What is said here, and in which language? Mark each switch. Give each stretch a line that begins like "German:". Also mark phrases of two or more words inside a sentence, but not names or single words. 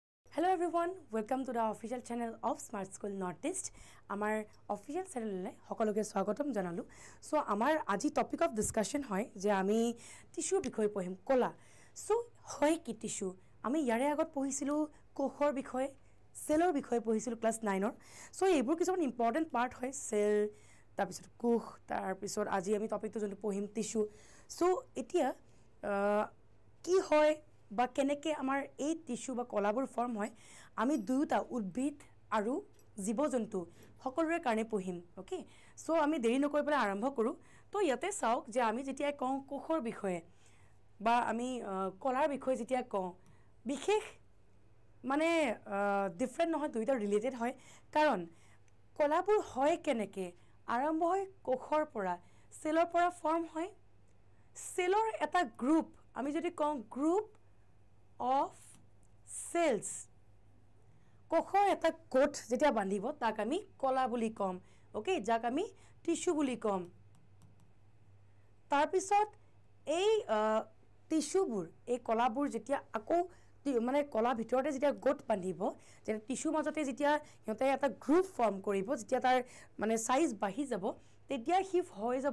English: Hello everyone, welcome to the official channel of Smart School Northeast. Our official channel
Assamese: লৈ সকলোকে স্বাগতম জনালো.
English: So our
Assamese: aji
English: topic of discussion
Assamese: হয় যে আমি tissue বিষয় পঢ়িম কলা. So হয় কি tissue আমি যাৰে আগত পঢ়িছিলো কোষৰ বিষয় cellৰ বিষয় পঢ়িছিলো class 9 ৰ. So এইবোৰ কিছুমান
English: important part
Assamese: হয় cellটোৰ পিছত কোষটোৰ পিছত আজি আমি topicটো যিটো পঢ়িম tissue. So এতিয়া কি হয় বা কেনেকে আমাৰ এই টিস্যু বা কলাবোৰ ফৰ্ম হয় আমি দুটা উদ্ভিদ আৰু জীবজন্তু সকলোৰে কাৰণে পঢ়িম
English: okay so
Assamese: আমি দেৰি নকৰি পেলাই আৰম্ভ কৰো তো ইয়াতে চাওক যে আমি যেতিয়া কওঁ কোখৰ বিষয়ে বা আমি কলাৰ বিষয়ে যেতিয়া কওঁ বিশেষ মানে ডিফাৰেন্ট নহয় দুইটা ৰিলেটেড হয় কাৰণ কলাবোৰ হয় কেনেকে আৰম্ভ হয় কোখৰ পৰা সেলৰ পৰা ফৰ্ম হয় সেলৰ এটা গ্ৰুপ আমি যদি কওঁ
English: group of cells
Assamese: কোখৰ এটা কোট যেতিয়া বান্ধিব তাক আমি কলা বুলি কম ওকে যাক আমি টিস্যু বুলি কম তাৰ পিছত এই টিস্যুবোৰ এই কলাবোৰ যেতিয়া আকৌ মানে কলা ভিতৰতে যেতিয়া গোট বান্ধিব যে টিস্যু মাজতে যেতিয়া হতে এটা
English: group form
Assamese: কৰিব যেতিয়া তাৰ মানে সাইজ বাঢ়ি যাব তেতিয়া হি হৈ যাব